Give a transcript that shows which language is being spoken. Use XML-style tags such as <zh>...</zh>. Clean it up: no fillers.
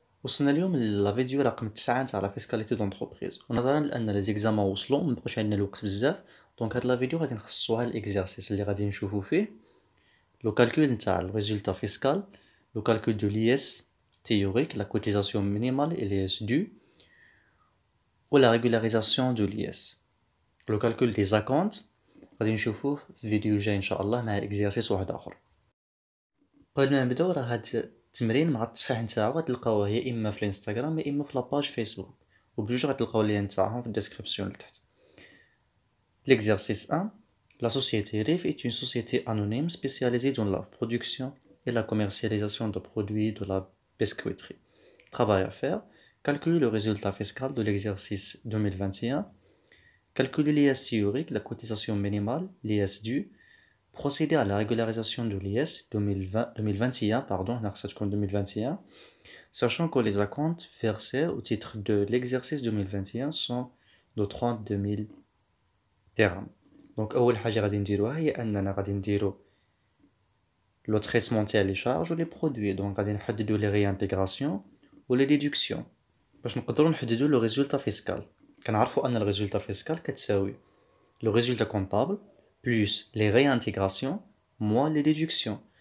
<ar>وصلنا اليوم للفيديو رقم 9 تاع لا فيسكاليتي دونتربريز، ونظرا لان لي زيكزامان وصلوا مبقاش عندنا الوقت بزاف، دونك هاد لا فيديو غادي نخصصوها للاكزارسيس اللي غادي نشوفو فيه لو كالكول نتاع الريزولتا فيسكال، لو كالكول دو لي اس تيوريك، لا كوتيزاسيون مينيمال اي لي اس دو، و لا ريغولاريزاسيون دو لي اس، لو كالكول دي زاكونت غادي نشوفوه في فيديو جاي ان شاء الله مع اكزارسيس واحد اخر. قبل ما نبداو راه هاد التمرين مع التصحيح نتاعو غتلقاوه يا اما في الانستغرام يا اما في لاباج فيسبوك، وبجوج غتلقاو اللين نتاعهم في الديسكريبسيون لتحت.</ar> <fr>L'exercice 1. La société RIF est une société anonyme spécialisée dans la production et la commercialisation de produits de la biscuiterie. Travail à faire. Calculer le résultat fiscal de l'exercice 2021. Calculer l'IS théorique, la cotisation minimale, l'IS due. Procéder à la régularisation de l'IS 2021, pardon, 2021, sachant que les acomptes versés au titre de l'exercice 2021 sont de 32 000 dirhams.</fr> <ar>Donc, أول حاجة غادي نديروها هي أننا غادي نديرو لو تريتمون تاع لي شارج و لي برودوي، دونك غادي نحددو لي ريانتيغراسيون و لي ديدكسيون باش نقدرو نحددو لو ريزولتا فيسكال. كنعرفو أن الريزولتا فيسكال كتساوي لو ريزولتا كونطابل بلوس لي ريانتيغراسيون موان لي ديدكسيون.</ar>